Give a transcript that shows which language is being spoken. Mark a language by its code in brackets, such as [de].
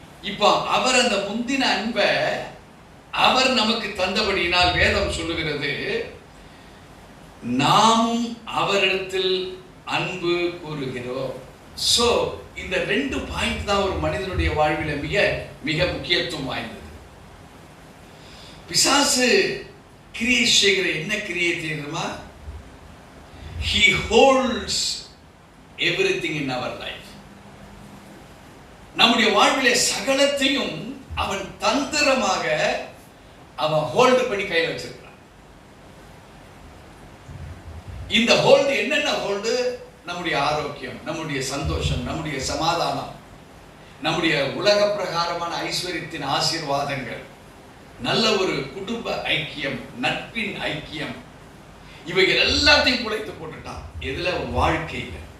[ta] இப்போ அவர் அந்த முந்தின அன்பை அவர் நமக்கு தந்தபடியினால் வேதம் சொல்லுகிறது, நாமும் அவரிடத்தில் அன்பு கூறுகிறோம். சோ இந்த 2 பாயிண்ட் தான் ஒரு மனிதனுடைய வாழ்வில மிக மிக முக்கியத்துவம் வாய்ந்தது. பிசாசு கிரியை செய்கிற என்ன கிரியை தெரியுமா? [en] he holds everything in our life. [ta] நம்முடைய வாழ்விலே சகலத்தையும் அவன் தந்திரமாக அவன் ஹோல்டு பண்ணி கையில் வச்சிருக்கிறான். இந்த ஹோல்டு என்னென்ன ஹோல்டு? நம்முடைய ஆரோக்கியம், நம்முடைய சந்தோஷம், நம்முடைய சமாதானம், நம்முடைய உலக பிரகாரமான ஐஸ்வர்யத்தின் ஆசீர்வாதங்கள், நல்ல ஒரு குடும்ப ஐக்கியம், நட்பின் ஐக்கியம், இவைகள் எல்லாத்தையும் குலைத்து போட்டுட்டான். எதுல? வாழ்க்கையில.